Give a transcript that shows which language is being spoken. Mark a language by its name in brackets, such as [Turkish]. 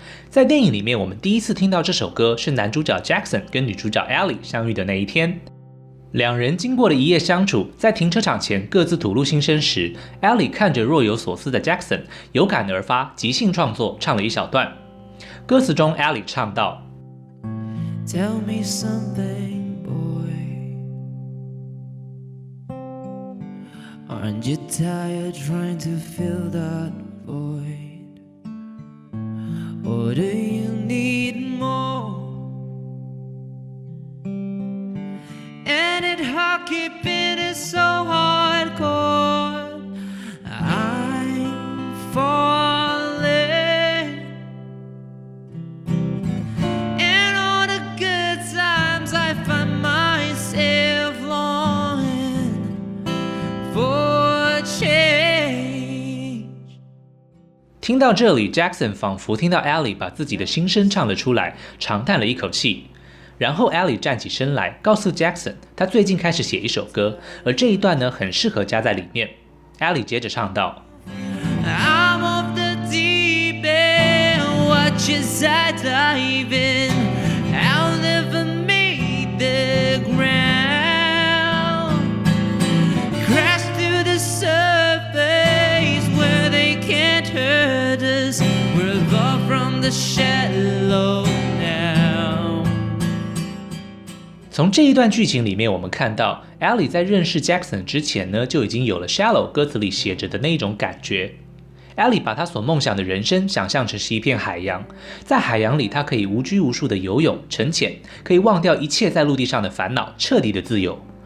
[Chinese] 在电影里面，我们第一次听到这首歌是男主角 Jackson 跟女主角 Ellie 相遇的那一天。两人经过了一夜相处，在停车场前各自吐露心声时 ，Ellie 看着若有所思的 Jackson， 有感而发，即兴创作，唱了一小段。歌词中 Ellie 唱道 [English] Tell me something, boy.Aren't you tired trying to fill that void? Or do you need more? And it hard keeping it so hardcore. I'm falling. And all the good times I find myself longing for change。 [Chinese] 听到这里 ，Jackson 仿佛听到 Ellie 把自己的心声唱了出来，长叹了一口气。然后 Ellie 站起身来，告诉 Jackson 她最近开始写一首歌，而这一段呢很适合加在里面。 Ellie 接着唱道 [English] I'm off the deep end, watch as I dive in. I'll never make the ground. Crash to the surface where they can't hurt us. We're above from the shallow now. [Chinese] 从这一段剧情里面，我们看到 Ellie 在认识 Jackson 之前呢，就已经有了 Shallow 歌词里写着的那一种感觉。 Ellie 把她所梦想的人生想象成是一片海洋，在海洋里，她可以无拘无束的游泳、沉潜，可以忘掉一切在陆地上的烦恼，彻底的自由。